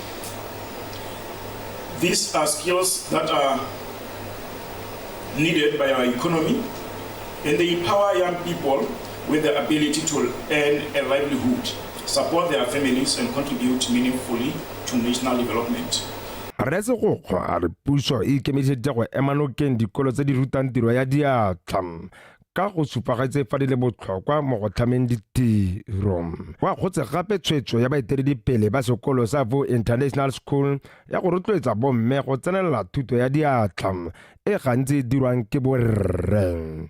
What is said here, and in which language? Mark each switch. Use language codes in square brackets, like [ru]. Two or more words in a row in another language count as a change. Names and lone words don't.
[en] These are skills that are needed by our economy, and they empower young people with the ability to earn a livelihood, support their families, and contribute meaningfully to national development. [tn] Rese go a re puso e ikemiseditse go ema nokeng dikolo tse di rutang tiro ya diatla ka go supagetse fa di le botlhokwa mo go tlhameng ditiro. Wa gotse gape tshwetso ya baeteledipele ba sekolo sa Vo International School ya go rotloetsa bomme go tsenelela thuto ya diatla e gantsi dirwang ke borre.